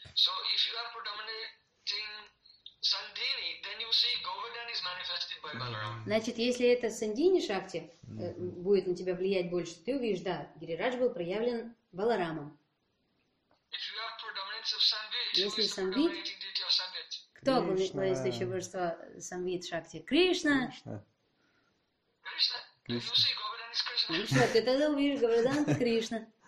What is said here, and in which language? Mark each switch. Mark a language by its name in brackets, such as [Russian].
[English] So if you are predominating Sandini, then you see Govardhan is manifested by Balaram. [Russian] Значит, если это Сандини Шакти будет на тебя влиять больше, ты увидишь, да, Гирирадж был проявлен Баларамом. [English] If you are predominant of Sandvit, who is predominating deity of Sandvit? [Russian] Кто обликует еще божество Самвид Шакти? Кришна. Кришна. Кришна. Кришна. Ты тогда увидишь Говардан Кришна.